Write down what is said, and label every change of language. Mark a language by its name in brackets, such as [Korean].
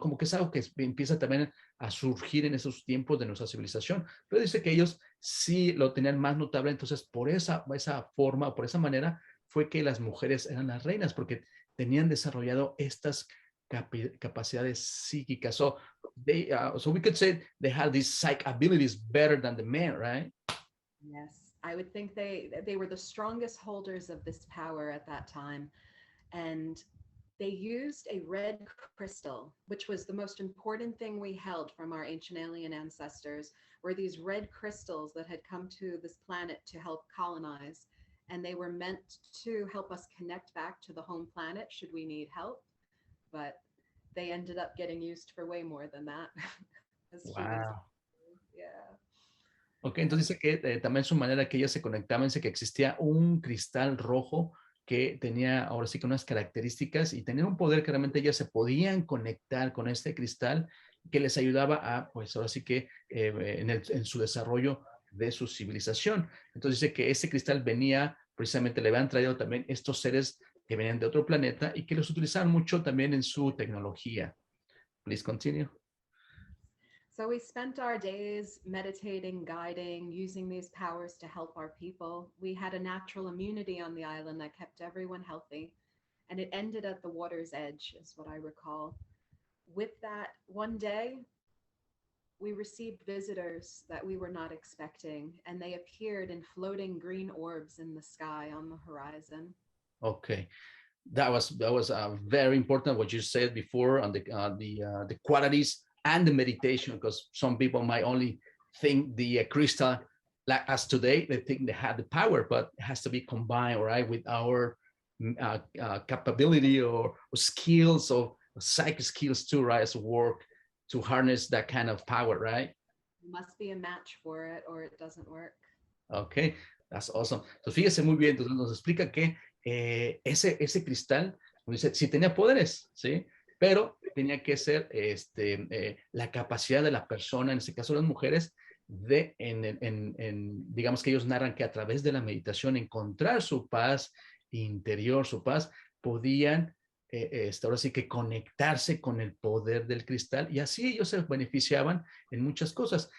[Spanish] Como que es algo que empieza también a surgir en esos tiempos de nuestra civilización, pero dice que ellos sí lo tenían más notable. Entonces por esa forma, por esa manera, fue que las mujeres eran las reinas, porque tenían desarrollado estas capacidades psíquicas. [English] So we could say they had these psych abilities better than the men, right? Yes, I would think they were the strongest holders of this power at that time. And they used a red crystal, which was the most important thing we held from our ancient alien ancestors, were these red crystals that had come to this planet to help colonize. And they were meant to help us connect back to the home planet should we need help. But they ended up getting used for way more than that. As humans. Wow. Yeah. [Spanish] Ok, entonces dice que también su manera que ellas se conectaban, dice que existía un cristal rojo que tenía ahora sí que unas características y tenía un poder que realmente ellas se podían conectar con este cristal que les ayudaba a, pues ahora sí que en su desarrollo de su civilización. Entonces dice que ese cristal venía, precisamente le habían traído también estos seres que venían de otro planeta y que los utilizaban mucho también en su tecnología. [English] Please continue. So we spent our days meditating, guiding, using these powers to help our people. We had a natural immunity on the island that kept everyone healthy, and it ended at the water's edge, is what I recall. With that, one day, we received visitors that we were not expecting, and they appeared in floating green orbs in the sky on the horizon. Okay. That was very important what you said before on the qualities and the meditation, because some people might only think the crystal, like as today, they think they have the power, but it has to be combined, right, with our capability or skills or psychic skills too, right, as work to harness that kind of power, right? Must be a match for it or it doesn't work. Okay, that's awesome. [Spanish] Entonces, fíjese muy bien, entonces nos explica que ese cristal, dice, sí tenía poderes, ¿sí? Pero tenía que ser la capacidad de la persona, en este caso las mujeres, digamos que ellos narran que a través de la meditación encontrar su paz interior, su paz, podían ahora sí que conectarse con el poder del cristal y así ellos se beneficiaban en muchas cosas.